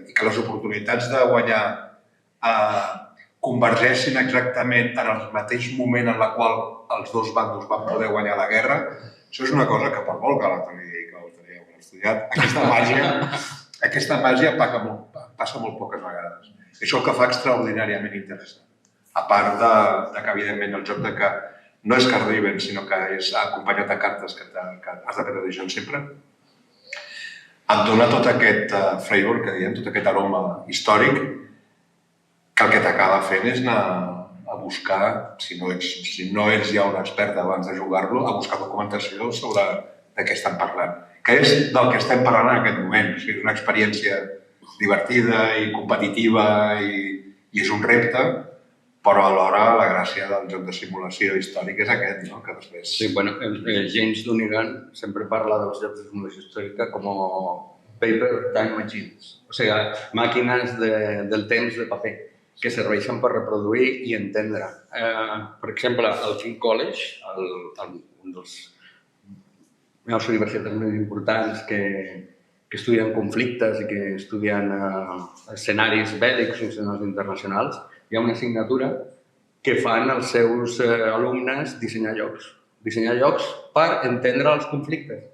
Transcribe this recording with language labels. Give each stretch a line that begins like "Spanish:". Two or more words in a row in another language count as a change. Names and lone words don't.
Catalan: I que les oportunitats de guanyar convergeixin exactament en el mateix moment en el qual els dos bandos van poder guanyar la guerra, això és una cosa que per molt que l'Antoni digui que ho tenia estudiat, aquesta màgia passa molt poques vegades. Això és el que fa extraordinàriament interessant. A part de que, evidentment, el joc de que no és
English: card driven,
Catalan: sinó que és acompanyat de cartes que has de prendre decisions sempre, et dona tot aquest flavor que diem, tot aquest aroma històric, que el que t'acaba fent és anar a buscar, si no ets ja un expert abans de jugar-lo, a buscar documentació sobre de què estan parlant. Que és del que estem parlant en aquest moment. O sigui, és una experiència divertida i competitiva i és un repte, però alhora la gràcia del joc de simulació històrica és aquest, no? Que després... Sí, James Dunnigan sempre parla dels jocs de simulació històrica com
English: paper time machines,
Catalan: o sigui, màquines del temps de paper que serveixen per reproduir i entendre. Per exemple, al King College, un dels universitats més importants que estudien conflictes i que estudien escenaris bèl·lics i escenaris internacionals, hi ha una assignatura que fan els seus alumnes dissenyar jocs per entendre els conflictes.